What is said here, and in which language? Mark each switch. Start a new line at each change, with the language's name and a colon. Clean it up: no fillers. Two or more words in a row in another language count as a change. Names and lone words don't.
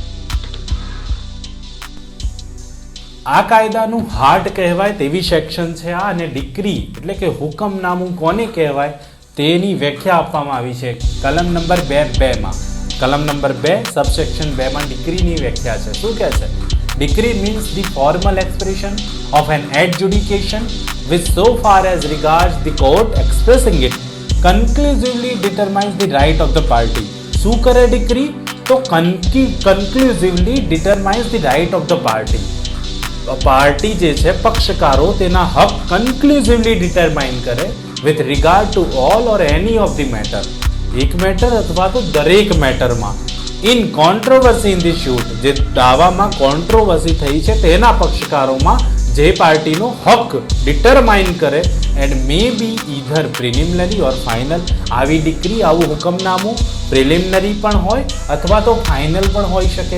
Gujarati: આ કાયદાનું હાર્ટ કહેવાય તેવી સેક્શન છે આ, અને ડિક્રી એટલે કે હુકમનામું કોને કહેવાય તેની વ્યાખ્યા આપવામાં આવી છે કલમ નંબર 2માં. કલમ નંબર 2 સબસેક્શન 2માં ડિક્રીની વ્યાખ્યા છે. શું કહે છે?
English: decree means the formal expression of an adjudication which so far as regards the court expressing it conclusively determines the right of the party.
Gujarati: શું કરે ડિક્રી?
English: તો conclusively determines the right of the party.
Gujarati: પાર્ટી જે છે, પક્ષકારો, તેના હક
English: conclusively determine
Gujarati: કરે
English: with regard to all or any of the matter.
Gujarati: એક મેટર અથવા તો દરેક મેટરમાં.
English: in controversy in the suit,
Gujarati: જે દાવામાં કોન્ટ્રોવર્સી થઈ છે તેના પક્ષકારોમાં જે પાર્ટીનો હક ડિટરમાઇન કરે
English: and may be either preliminary or final.
Gujarati: આવી ડિક્રી, આવું હુકમનામું પ્રિલિમિનરી પણ હોય અથવા તો ફાઇનલ પણ હોઈ શકે.